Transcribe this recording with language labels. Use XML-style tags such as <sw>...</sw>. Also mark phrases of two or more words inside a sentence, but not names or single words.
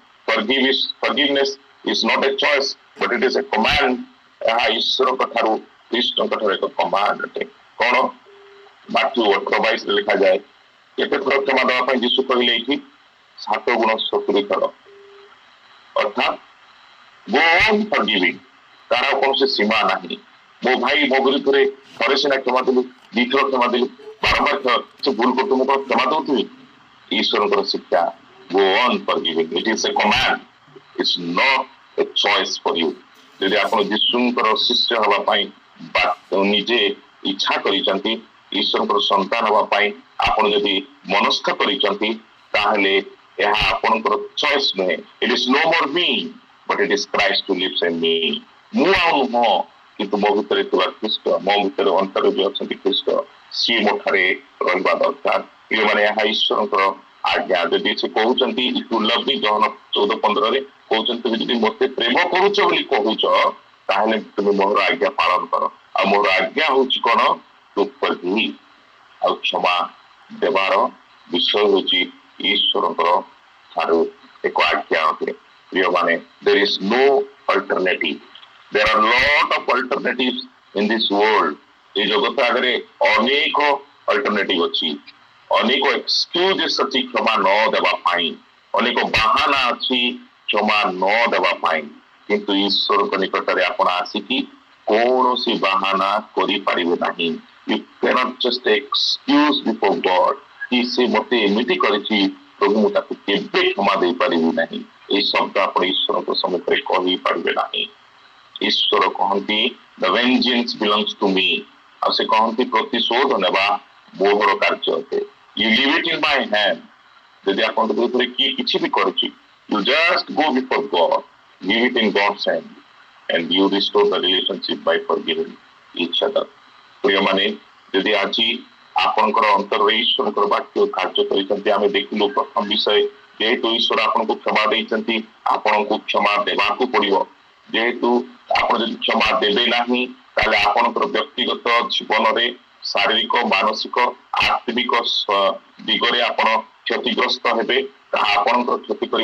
<en>Forgiveness is not a choice but it is a command.</en> <or>ଏହା ଈଶ୍ୱରଙ୍କ ଠାରୁ ଖ୍ରୀଷ୍ଟଙ୍କ ଠାରୁ ଏକ କମାଣ୍ଡ ଅଟେ। କଣ? ମାଥ୍ୟୁ 18:22 ଲେଖାଯାଏ, କେତେ ଥର କ୍ଷମା ଦେବା ପାଇଁ ଯୀଶୁ କହିଲେ ଏଇଠି? 7 ଗୁଣ 70 ଥର। ଅର୍ଥାତ୍</or> <en>go on forgiving,</en> <or>ତାର କୌଣସି ସୀମା ନାହିଁ। ମୋ ଭାଇ ମୋ ବିରୁଦ୍ଧରେ ଥରେ ସିନା କ୍ଷମା ଦେଲି, 2 ଥର କ୍ଷମା ଦେଲି, ବାରମ୍ବାର ସେ ଭୁଲ କରୁଛୁ, ମୁଁ କଣ କ୍ଷମା ଦଉଥିବି? ଈଶ୍ୱରଙ୍କର ଶିକ୍ଷା</or> <en>go on forgiving, it is a command, it's not a choice for you।</en> <or>ଯଦି ଆପଣ ଯୀଶୁଙ୍କର ଶିଷ୍ୟ ହେବା ପାଇଁ ନିଜେ ଇଚ୍ଛା କରିଛନ୍ତି, ଈଶ୍ୱରଙ୍କର ସନ୍ତାନ ହେବା ପାଇଁ ଆପଣ ଯଦି ମନସ୍ଥ କରିଛନ୍ତି, ତାହେଲେ ଏହା ଆପଣଙ୍କର ଚଏସ୍ ନୁହେଁ।</or> <en>it is no more me but it is Christ who lives in me।</en> <or>ମୁଁ ଆଉ ନୁହଁ, କିନ୍ତୁ ମୋ ଭିତରେ ଥିବା ଖ୍ରୀଷ୍ଟ, ମୋ ଭିତରେ ଅନ୍ତରରେ ଯୋଉ ଅଛନ୍ତି ଖ୍ରୀଷ୍ଟ, ସିଏ ମୋ ଠାରେ ରହିବା ଦରକାର। ପ୍ରିୟମାନେ, ଏହା ଈଶ୍ୱରଙ୍କର ଆଜ୍ଞା। ଯଦି ସେ କହୁଛନ୍ତି</or> <en>to love me,</en> <or>ଜହନ 14:15 କହୁଛନ୍ତି ତୁମେ ଯଦି ମୋତେ ପ୍ରେମ କରୁଛ ବୋଲି କହୁଛ, ତାହେଲେ ତୁମେ ମୋର ଆଜ୍ଞା ପାଳନ କର। ଆଉ ମୋର ଆଜ୍ଞା ହଉଛି କଣ?</or> <en>to forgive,</en> <or>ଆଉ କ୍ଷମା ଦେବାର ବିଷୟ ହଉଛି ଈଶ୍ୱରଙ୍କର ଠାରୁ ଏକ ଆଜ୍ଞା ଅଟେ। ପ୍ରିୟମାନେ,</or> <en>there is no alternative, there are lot of alternatives in this world।</en> <or>এই জগତ ଆଗରେ ଅନେକ ଅଲ୍ଟରନେଟିଭ ଅଛି, ଅନେକ ଏକ୍ସକ୍ୟୁଜେସ୍ ଅଛି କ୍ଷମା ନ ଦେବା ପାଇଁ, ଅନେକ ବାହାନା ଅଛି କ୍ଷମା ନ ଦେବା ପାଇଁ। କିନ୍ତୁ ଈଶ୍ୱରଙ୍କ ନିକଟରେ ଆପଣ ଆସିକି କୌଣସି ବାହାନା କରିପାରିବେ ନାହିଁ।</or> <en>You cannot just excuse before God</en> <or>କି ସେ ମୋତେ ଏମିତି କରିଛି, ପ୍ରଭୁ ମୁଁ ତାକୁ କେବେ କ୍ଷମା ଦେଇପାରିବି ନାହିଁ। এই ଶବ୍ଦ ଆପଣ ଈଶ୍ୱରଙ୍କ ସମ୍ମୁଖରେ କହିପାରିବେ ନାହିଁ। ଈଶ୍ୱର କହନ୍ତି</or> <en>the vengeance belongs to me,</en> <or>ଆଉ ସେ କହନ୍ତି ପ୍ରତିଶୋଧ ନେବା ମୋର କାର୍ଯ୍ୟ ଅଟେ।</or> <en>You leave it in my hand।</en> <or>ଯଦି ଆପଣଙ୍କ ବିରୁଦ୍ଧରେ କିଏ କିଛି ବି କରିଛି,</or> <en>you just go before God, leave it in God's hand and you restore the relationship by forgiving each other।</en> <or>ପ୍ରିୟମାନେ, ଯଦି ଆଜି ଆପଣଙ୍କର ଅନ୍ତରରେ ଈଶ୍ୱରଙ୍କର ବାକ୍ୟ କାର୍ଯ୍ୟ କରିଛନ୍ତି, ଆମେ ଦେଖିଲୁ ପ୍ରଥମ ବିଷୟ, ଯେହେତୁ ଈଶ୍ୱର ଆପଣଙ୍କୁ କ୍ଷମା ଦେଇଛନ୍ତି, ଆପଣଙ୍କୁ କ୍ଷମା ଦେବାକୁ ପଡିବ। ଯେହେତୁ ଆପଣ ଯଦି କ୍ଷମା ଦେବେ ନାହିଁ, ତାହେଲେ ଆପଣଙ୍କର ବ୍ୟକ୍ତିଗତ ଜୀବନରେ ଶାରୀରିକ, ମାନସିକ, ଆତ୍ମିକ ଦିଗରେ ଆପଣ କ୍ଷତିଗ୍ରସ୍ତ ହେବେ, ତାହା ଆପଣଙ୍କର କ୍ଷତି କରିବ।</or>